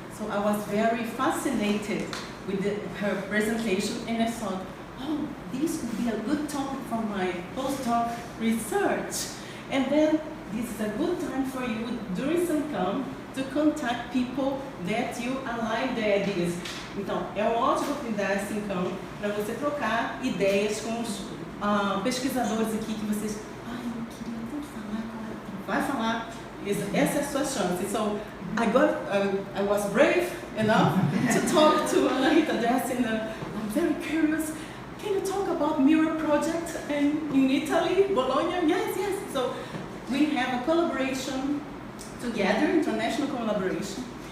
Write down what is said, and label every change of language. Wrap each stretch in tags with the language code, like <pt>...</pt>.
<en>So I was very fascinated with her presentation, and I thought, oh, this could be a good topic for my postdoc research. And then this is a good time for you during Simcam to contact people that you align their ideas.</en> <pt>Então, é uma ótima oportunidade, Simcam, para você trocar ideias com os pesquisadores aqui que vocês... eu queria tanto falar, vai falar. Essa é a sua chance.</pt> <en>So, I was brave enough to talk to Ana Rita Adessi, and I'm very curious. Can you talk about Mirror project in Italy, Bologna? Yes. So, we have a collaboration together, international collaboration.</en>